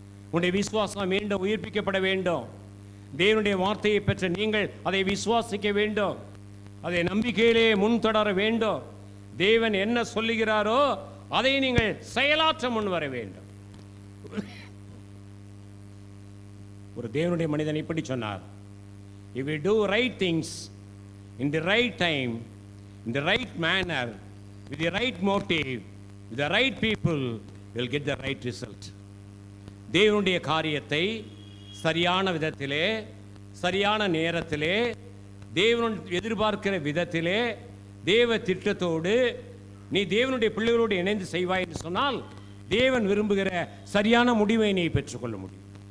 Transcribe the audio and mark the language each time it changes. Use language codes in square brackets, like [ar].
[ta] உன்னுடைய விசுவாசம் மீண்டும் உயிர்ப்பிக்கப்பட வேண்டும். தேவனுடைய வார்த்தையை பெற்ற நீங்கள் அதை விசுவாசிக்க வேண்டும். அதை நம்பிக்கையிலே முன் தொடர வேண்டும். தேவன் என்ன சொல்லுகிறாரோ அதை நீங்கள் செயலாற்ற முன் வர வேண்டும். ஒரு தேவனுடைய மனிதன் இப்படி சொன்னார், [en] if we do right things in the right time, in the right manner, with the right motive, with the right people, we'll get the right result. [ta] தேவனுடைய காரியத்தை சரியான விதத்திலே, சரியான நேரத்திலே, தேவன் எதிர்பார்க்கிற விதத்திலே, தேவ திட்டத்தோடு நீ தேவனுடைய பிள்ளைகளோடு இணைந்து செய்வாய் என்று சொன்னால் தேவன் விரும்புகிற சரியான முடிவை நீ பெற்றுக்கொள்ள முடியும்.